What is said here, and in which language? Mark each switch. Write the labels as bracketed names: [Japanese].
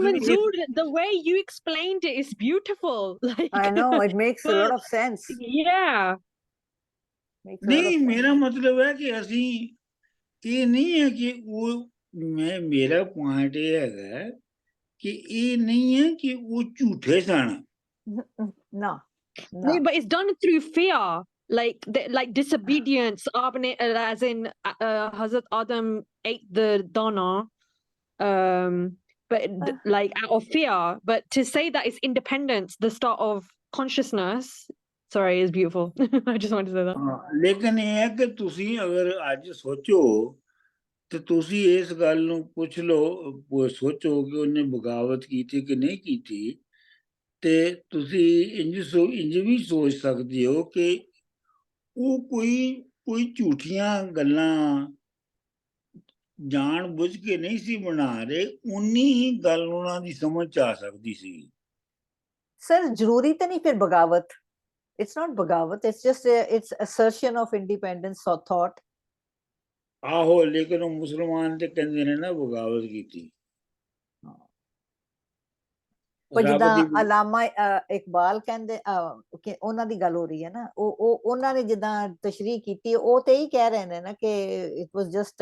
[English] Manzur, the way you explained it is beautiful. Like, I know, it makes a lot of sense. Yeah. [Punjabi] ਨਹੀਂ, ਮੇਰਾ ਮਤਲਬ ਹੈ ਕਿ ਅਸੀਂ ਇਹ ਨਹੀਂ ਹੈ ਕਿ ਉਹ ਮੇਰਾ ਪੁਆਇੰਟ ਇਹ ਹੈਗਾ ਕਿ ਇਹ ਨਹੀਂ ਹੈ ਕਿ ਉਹ ਝੂਠੇ ਸਨ। [English] No. No, but it's done through fear, like disobedience. As in, Hazrat Adam ate the dana, but like out of fear. But to say that it's independence, the start of consciousness. Sorry, is beautiful. I just wanted to say that. [Punjabi] ਲੇਕਿਨ ਇਹ ਹੈ ਕਿ ਤੁਸੀਂ ਅਗਰ ਅੱਜ ਸੋਚੋ ਤੇ ਤੁਸੀਂ ਇਸ ਗੱਲ ਨੂੰ ਪੁੱਛ ਲਓ, ਸੋਚੋ ਕਿ ਉਹਨੇ ਬਗਾਵਤ ਕੀਤੀ ਕਿ ਨਹੀਂ ਕੀਤੀ, ਤੇ ਤੁਸੀਂ ਇੰਜ ਵੀ ਸੋਚ ਸਕਦੇ ਹੋ ਕਿ ਉਹ ਕੋਈ ਝੂਠੀਆਂ ਗੱਲਾਂ ਜਾਣ ਬੁੱਝ ਕੇ ਨਹੀਂ ਸੀ ਬਣਾ ਰਹੇ, ਉਨੀ ਹੀ ਗੱਲ ਉਹਨਾਂ ਦੀ ਸਮਝ 'ਚ ਆ ਸਕਦੀ ਸੀ। ਸਰ ਜ਼ਰੂਰੀ ਤਾਂ ਨਹੀਂ ਫਿਰ ਬਗਾਵਤ। [English] It's not bagawat, it's just it's assertion of independence or thought. [Punjabi] ਆਹੋ, ਲੇਕਿਨ ਉਹ ਮੁਸਲਮਾਨ ਤੇ ਕਹਿੰਦੇ ਨੇ ਨਾ ਬਗਾਵਤ ਕੀਤੀ। ਪਰ ਜਿੱਦਾਂ ਅਲਾਮਾ ਇਕਬਾਲ ਕਹਿੰਦੇ ਕਿ ਉਹਨਾਂ ਦੀ ਗੱਲ ਹੋ ਰਹੀ ਹੈ ਨਾ, ਉਹ ਉਹਨਾਂ ਨੇ ਜਿੱਦਾਂ ਤਸ਼ਰੀਹ ਕੀਤੀ, ਉਹ ਤੇ ਹੀ ਕਹਿ ਰਹੇ ਨੇ ਨਾ ਕਿ [English] it was just